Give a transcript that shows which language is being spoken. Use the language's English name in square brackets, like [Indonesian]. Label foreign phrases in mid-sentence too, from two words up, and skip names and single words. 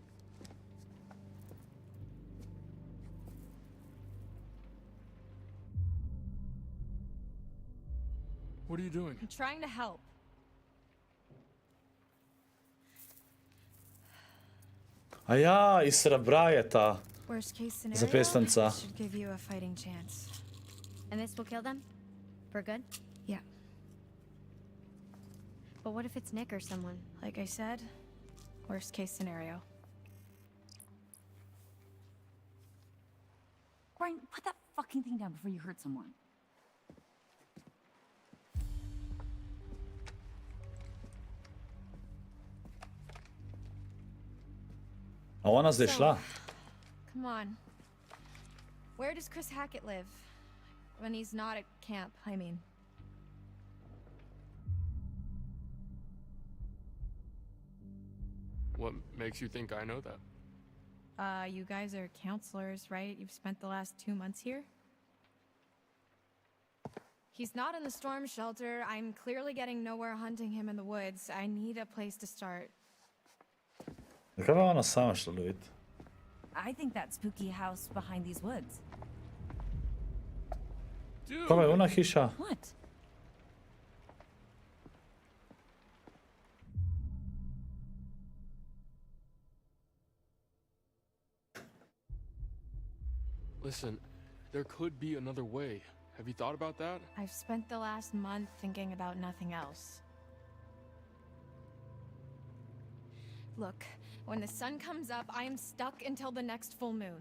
[English] What are you doing? I'm trying to help. [Slovenian] A ja, iz srebra je ta [English] Worst case scenario, [Slovenian] zapestnica. [English] should give you a fighting chance. And this will kill them? For good? Yeah. But what if it's Nick or someone? Like I said, worst case scenario. Brian, put that fucking thing down before you hurt someone. [Slovenian] A ona zdaj šla. [English] Come on. Where does Chris Hackett live? When he's not at camp, I mean. What makes you think I know that? You guys are counselors, right? You've spent the last 2 months here? He's not in the storm shelter. I'm clearly getting nowhere hunting him in the woods. I need a place to start. [Slovenian] Zakaj pa ona sama šla lovit? [English] I think that spooky house behind these woods. Dude! [Slovenian] Kaj je ona hiša? [English] What? Listen, there could be another way. Have you thought about that? I've spent the last month thinking about nothing else. Look, when the sun comes up, I am stuck until the next full moon.